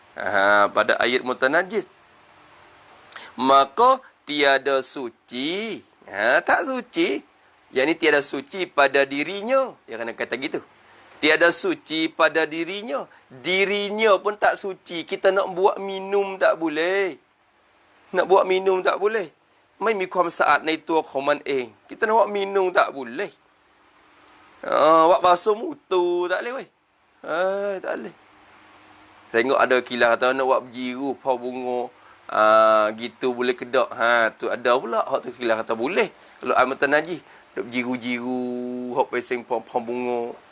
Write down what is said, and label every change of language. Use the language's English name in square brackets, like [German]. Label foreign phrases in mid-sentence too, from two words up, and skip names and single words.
[Malay] Pada ayat mutanajis. Maka tiada suci. Tak suci. Yang ni tiada suci pada dirinya. Dia kena kata gitu. Tiada suci pada dirinya. Dirinya pun tak suci. Kita nak buat minum tak boleh. Nak buat minum tak boleh. [Thai] ไม่มีความสะอาดในตัวของมันเอง [Malay] kita nak buat minum tak boleh. Buat basuh mutu tak boleh weh. Tak boleh. Tengok ada kilah kata nak buat berjiru pau bunga. Gitu boleh kedak. Tu ada pula hak tu kilah kata boleh. Kalau air mata najis duk jiru-jiru hak pesing pau bunga.